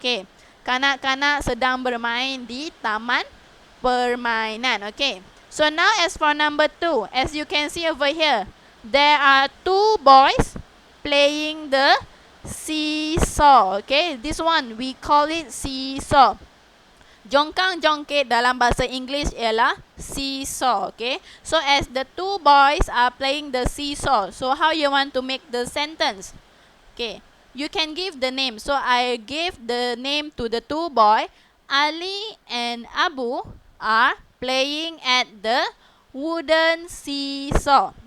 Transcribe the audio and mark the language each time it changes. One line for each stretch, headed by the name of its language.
Malay: Okay, kanak-kanak sedang bermain di taman permainan.
English: Okay, so now as for number 2, as you can see over here, there are 2 boys playing the seesaw. Okay, this one we call it seesaw.
Malay: Jongkang-jongkit dalam bahasa Inggeris ialah seesaw.
English: Okay, so as the 2 boys are playing the seesaw, so how you want to make the sentence? Okay, you can give the name. So I gave the name to the 2 boys. Ali and Abu are playing at the wooden seesaw.